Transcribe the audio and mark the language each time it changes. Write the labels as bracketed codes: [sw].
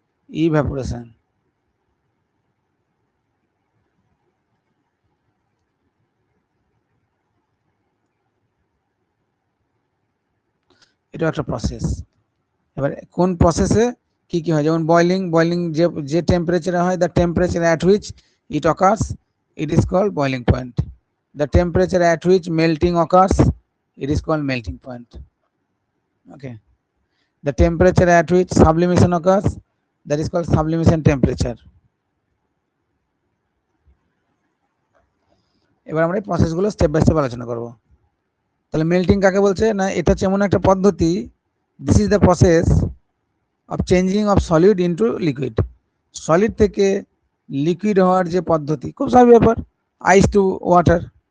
[bn] Evaporation, এটাও একটা process. এবার কোন প্রসেসে কি কি হয়, যেমন বয়লিং, বয়লিং যে টেম্পারেচারে হয়, [en] The temperature at which it occurs it is called boiling point. The temperature at which melting occurs, it is called melting point. Okay. The temperature at which sublimation occurs, that is called sublimation temperature. [bn] এবার আমরা এই প্রসেসগুলো step by step আলোচনা করব। তাহলে melting কাকে বলছে না, এটা হচ্ছে এমন একটা পদ্ধতি, [en] This is the process of changing of solid into liquid. [bn] Solid থেকে লিকুইড হওয়ার যে পদ্ধতি, খুব স্বাভাবিক ব্যাপার, আইস টু ওয়াটার।